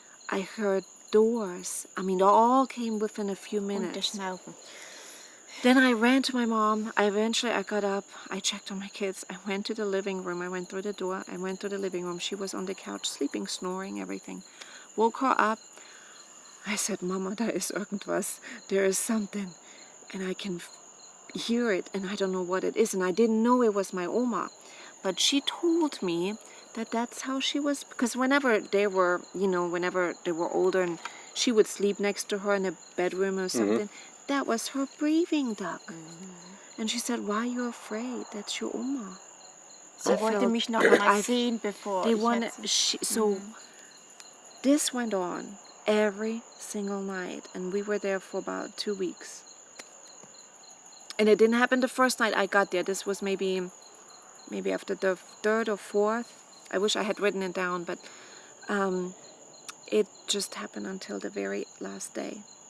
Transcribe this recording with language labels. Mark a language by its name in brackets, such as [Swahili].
[English] I heard doors. I mean, they all came within a few [German] Und [English] minutes. [German] das Schnaufen. [English] Then I ran to my mom. I got up. I checked on my kids. I went to the living room. I went through the door. I went to the living room. She was on the couch, sleeping, snoring, everything. Woke her up. I said, Mama, [German] da ist irgendwas. [English] There is something. And I can hear it, and I don't know what it is. And I didn't know it was my Oma. But she told me that that's how she was, because whenever they were older and she would sleep next to her in a bedroom or something, that was her breathing, Doug. And she said, why are you afraid? That's your Oma. [German] Sie wollte mich noch mal sehen, bevor ich [English] So this went on every single night, and we were there for about 2 weeks. And it didn't happen the first night I got there. This was maybe after the 3rd or 4th. I wish I had written it down, but it just happened until the very last day.